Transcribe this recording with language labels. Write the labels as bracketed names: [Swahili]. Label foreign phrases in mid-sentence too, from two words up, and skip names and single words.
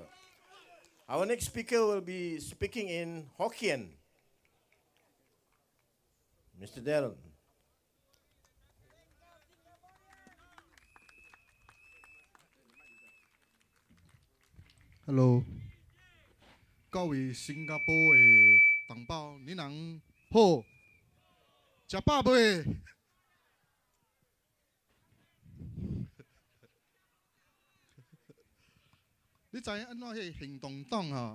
[English] Our next speaker will be speaking in Hokkien. Mr. Darren. Hello， [Min Nan Chinese] 各位新加坡的同胞，你人好，食饱未？你知影安怎迄行动党啊？